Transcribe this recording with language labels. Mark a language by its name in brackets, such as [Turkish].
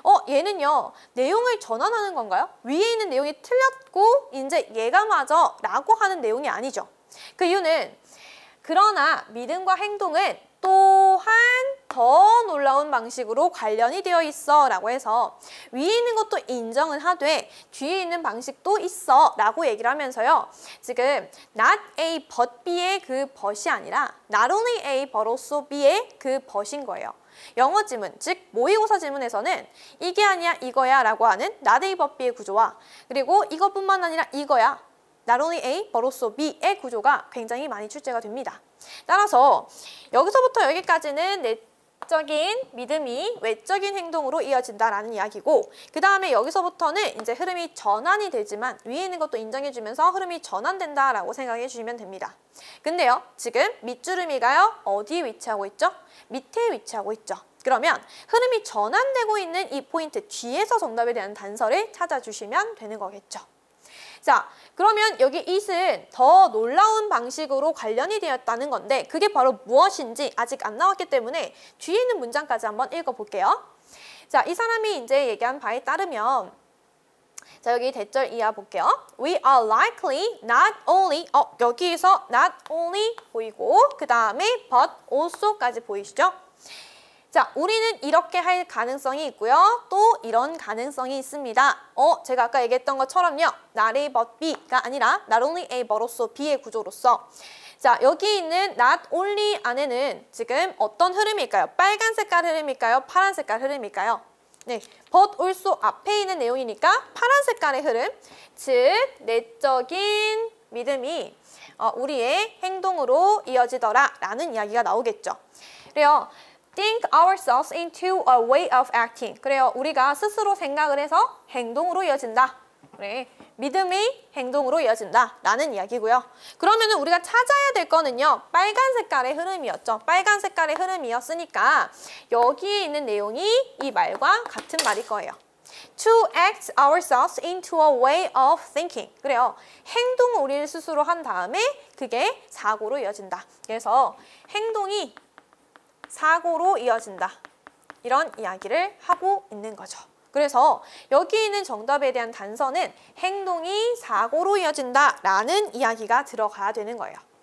[Korean] 얘는요, 내용을 전환하는 건가요? 위에 있는 내용이 틀렸고, 이제 얘가 맞아 라고 하는 내용이 아니죠. 그 이유는, 그러나 믿음과 행동은 또한 더 놀라운 방식으로 관련이 되어 있어 라고 해서 위에 있는 것도 인정은 하되 뒤에 있는 방식도 있어 라고 얘기를 하면서요. 지금 [English] not A but B [Korean] 의 그 but이 아니라 [English] not only A but also B [Korean] 의 그 but인 거예요. 영어 지문, 즉 모의고사 지문에서는 이게 아니야 이거야 라고 하는 [English] not A but B [Korean] 의 구조와 그리고 이것뿐만 아니라 이거야 [English] not only A but also B [Korean] 의 구조가 굉장히 많이 출제가 됩니다. 따라서 여기서부터 여기까지는 내적인 믿음이 외적인 행동으로 이어진다라는 이야기고 그 다음에 여기서부터는 이제 흐름이 전환이 되지만 위에 있는 것도 인정해주면서 흐름이 전환된다라고 생각해 주시면 됩니다. 근데요, 지금 밑주름이가요, 어디에 위치하고 있죠? 밑에 위치하고 있죠. 그러면 흐름이 전환되고 있는 이 포인트 뒤에서 정답에 대한 단서를 찾아주시면 되는 거겠죠. 자, 그러면 여기 it은 더 놀라운 방식으로 관련이 되었다는 건데 그게 바로 무엇인지 아직 안 나왔기 때문에 뒤에 있는 문장까지 한번 읽어볼게요. 자, 이 사람이 이제 얘기한 바에 따르면 자, 여기 대절 이하 볼게요. [English] We are likely not only [Korean] 여기에서 [English] not only [Korean] 보이고 그 다음에 [English] but also [Korean] 까지 보이시죠? 자, 우리는 이렇게 할 가능성이 있고요. 또 이런 가능성이 있습니다. 제가 아까 얘기했던 것처럼요. [English] not A but B [Korean] 가 아니라 [English] not only A but also B [Korean] 의 구조로서 자, 여기 있는 [English] not only [Korean] 안에는 지금 어떤 흐름일까요? 빨간 색깔 흐름일까요? 파란 색깔 흐름일까요? 네, [English] but also [Korean] 앞에 있는 내용이니까 파란 색깔의 흐름, 즉 내적인 믿음이 우리의 행동으로 이어지더라 라는 이야기가 나오겠죠. 그래요. [English] think ourselves into a way of acting. [Korean] 그래요. 우리가 스스로 생각을 해서 행동으로 이어진다. 그래. 믿음이 행동으로 이어진다. 라는 이야기고요. 그러면은 우리가 찾아야 될 거는요. 빨간 색깔의 흐름이었죠. 빨간 색깔의 흐름이었으니까 여기에 있는 내용이 이 말과 같은 말일 거예요. [English] To act ourselves into a way of thinking. [Korean] 그래요. 행동을 우리 스스로 한 다음에 그게 사고로 이어진다. 그래서 행동이 사고로 이어진다. 이런 이야기를 하고 있는 거죠. 그래서 여기 있는 정답에 대한 단서는 행동이 사고로 이어진다 라는 이야기가 들어가야 되는 거예요.